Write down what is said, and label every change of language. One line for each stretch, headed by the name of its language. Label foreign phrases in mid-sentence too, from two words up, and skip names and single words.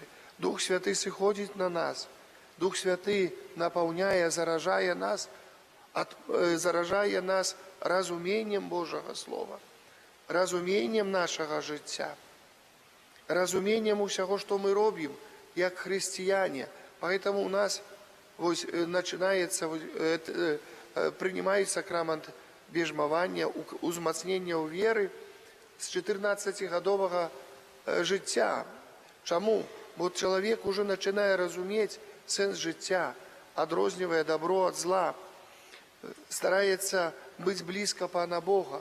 Belarusian: Дух Святы сыходзіць на нас. Дух Святы напаўняе, заражае нас разуменнем Божага Слова, разуменнем нашага жыцця, разуменнем усяго, што мы робім, як хрысціяне.
Russian: Поэтому у нас принимает
Belarusian: сакрамент бежмавання, узмацнення ў веры з 14-гадовага жыцця. Чаму? Бо чалавек уже начинае разумець сэнс жыцця, адрознівае добро ад зла, стараецца быць блізка Пана Бога.